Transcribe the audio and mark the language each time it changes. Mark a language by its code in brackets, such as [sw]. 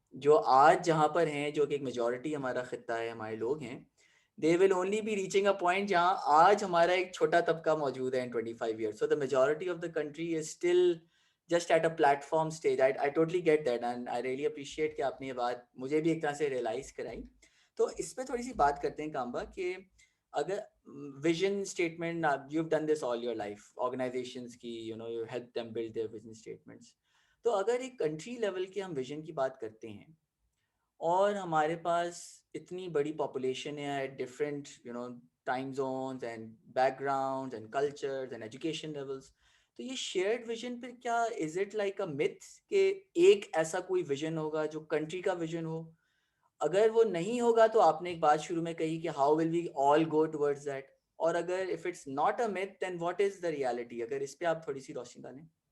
[ur] جو آج جہاں پر ہیں, جو کہ ایک میجورٹی ہمارا خطہ ہے, ہمارے لوگ ہیں, [en] they will only be reaching a point [ur] جہاں آج ہمارا ایک چھوٹا طبقہ موجود ہے [en] in 25 years. So the majority of the country is still just at a platform stage. I totally get that and I really appreciate [ur] کہ آپ نے یہ بات مجھے بھی ایک طرح سے ریئلائز کرائی. تو اس پہ تھوڑی سی بات کرتے ہیں کامبا کہ اگر vision statement, [en] you've done this all your life, [ur] organizations کی [en] you know you help them build their vision statements. [ur] تو اگر ایک کنٹری لیول کے ہم ویژن کی بات کرتے ہیں اور ہمارے پاس اتنی بڑی پاپولیشن ہے [en] at different you know time zones and backgrounds and cultures and education levels, [ur] تو یہ شیئرڈ ویژن پھر کیا [en] is it like a myth [ur] کہ ایک ایسا کوئی ویژن ہوگا جو کنٹری کا ویژن ہو؟ اگر وہ نہیں ہوگا تو آپ نے ایک بات شروع میں کہی کہ [en] how will we all go towards that, [ur] اور اگر [en] If it's not a myth then what is the reality؟ [ur] اگر اس پہ آپ تھوڑی سی روشنی ڈالیں.